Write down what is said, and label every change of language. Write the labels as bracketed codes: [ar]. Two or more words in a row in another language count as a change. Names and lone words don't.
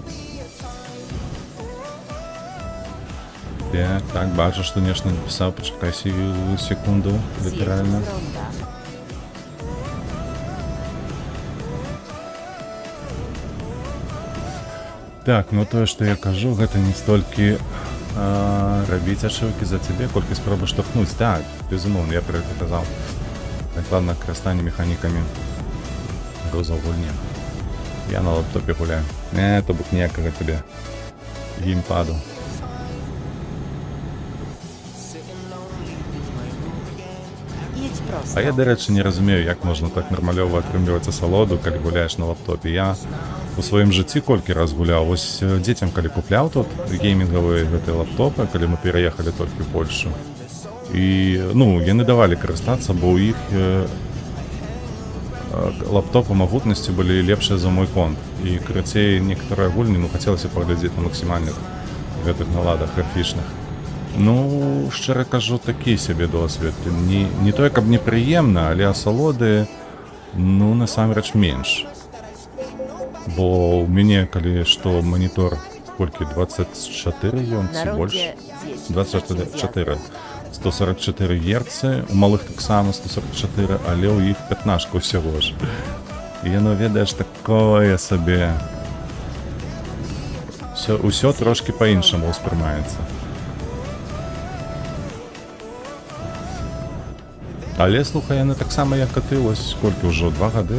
[be] Так, бачу, што нешта напісаў, пачакай секунду, літаральна. [pl] Zjedź z ronda. [be] Так, ну тое, што я кажу, гэта не столькі рабіць ачыўкі за цябе, колькі спробы штовхнуць. Так, безумоўна, я пра гэта казаў. Дакладна карыстанне механікамі грузаў гульні. Я на лаптопе гуляю. То бок ніякага табе геймпаду. [pl] Jedź prosto. [be] А я, да рэчы, не разумею, як можна так нармалёва атрымліваць асалоду, калі гуляеш на лаптопе. Я у сваім жыцці колькі раз гуляў. Вось дзецям, калі купляў тут геймінгавыя гэтыя лаптопы, калі мы пераехалі толькі ў Польшу. І, яны давалі карыстацца, бо ў іх лаптопы магутнасці былі лепшыя за мой комп. І, карацей, некаторыя гульні, хацелася паглядзець на максімальных гэтых наладах графічных. Шчыра кажу, такі сябе досвед. Не тое, каб непрыемна, але асалоды, насамрэч менш. Бо ў мяне, калі што, манітор колькі, 24 ён ці [pl] Na [be] больш? [pl] rondzie zjedź trzecim [be] 24. [pl] zjazdem. [be] 144 Гц, у малых таксама 144, але ў іх 15 ўсяго ж. І яно, ведаеш, такое сабе. Усё трошки па-іншаму ўспрымаецца. Але, слухай, яны таксама, як і ты, ось колькі ўжо, 2 гады?